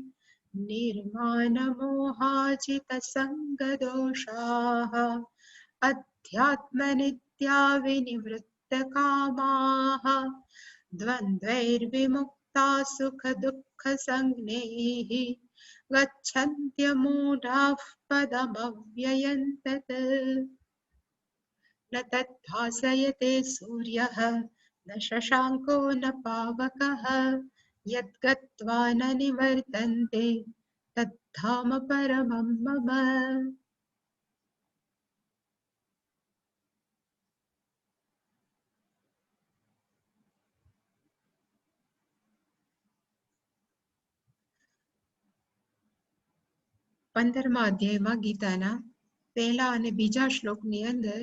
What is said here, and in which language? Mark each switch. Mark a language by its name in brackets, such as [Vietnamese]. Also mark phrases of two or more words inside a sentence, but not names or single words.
[Sanskrit] निर्मानमोहाजितसङ्गदोषाः अध्यात्मनित्या विनिवृत्तकामाः द्वन्द्वैर्विमुक्ता सुखदुःखसंज्ञैः गच्छन्त्यमूढाः पदमव्ययं तत् न तद्भासयते सूर्यः न शशाङ्को न पावकः यद्गत्वा न निवर्तन्ते तद्धाम परमं मम। [Gujarati] 15મા અધ્યાયમાં ગીતાના પહેલા અને બીજા શ્લોકની અંદર